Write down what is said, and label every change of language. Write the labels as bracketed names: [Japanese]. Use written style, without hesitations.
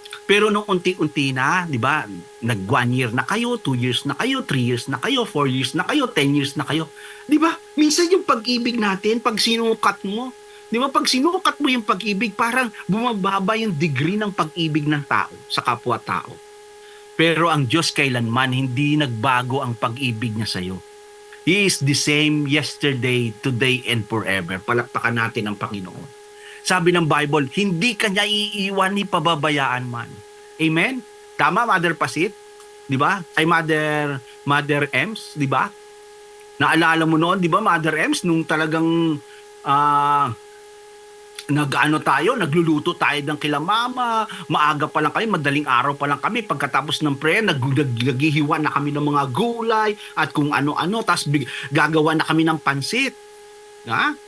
[Filipino] Pero nung unti-unti na, di ba, nag 1 year na kayo, 2 years na kayo, 3 years na kayo, 4 years na kayo, 10 years na kayo. Di ba? Minsan yung pag-ibig natin, pag sinukat mo, di ba, pag sinukat mo yung pag-ibig, parang bumababa yung degree ng pag-ibig ng tao sa kapwa-tao. Pero ang Diyos kailanman, hindi nagbago ang pag-ibig niya sa'yo. [English] He is the same yesterday, today, and forever. [Filipino] Palakpakan natin ang Panginoon. Sabi ng Bible, hindi kanya iiwan ni pababayaan man. Amen? Tama, Mother Pasit? Di ba? Ay, Mother Ems, di ba? Naalala mo noon, di ba, Mother Ems, nung talagang nagluluto tayo ng kila mama, maaga pa lang kami, madaling araw pa lang kami, pagkatapos ng prayer, naghihiwa na kami ng mga gulay, at kung ano-ano, tapos gagawa na kami ng pansit. Ha?